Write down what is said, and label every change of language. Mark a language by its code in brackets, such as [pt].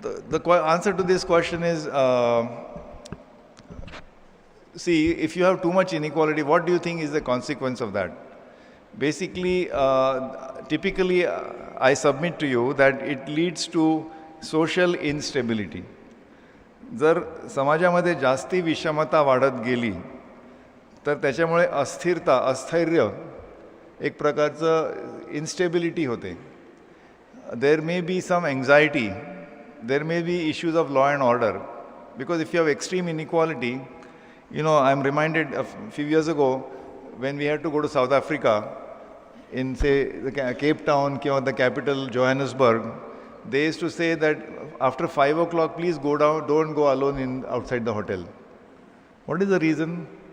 [en] The answer to this question is see, if you have too much inequality, what do you think is the consequence of that? Basically, typically, I submit to you that it leads to social instability. [mr] जर समाजामध्ये जास्ती विषमता वाढत गेली तर त्याच्यामुळे अस्थिरता, अस्थैर्य, एक प्रकारचं इन्स्टेबिलिटी होते. [en] There may be some anxiety, there may be issues of law and order, because if you have extreme inequality, you know, I'm reminded a few years ago when we had to go to South Africa, in say the Cape Town or the capital Johannesburg, they used to say that after 5 o'clock, please go down, don't go alone outside the hotel. What is the reason?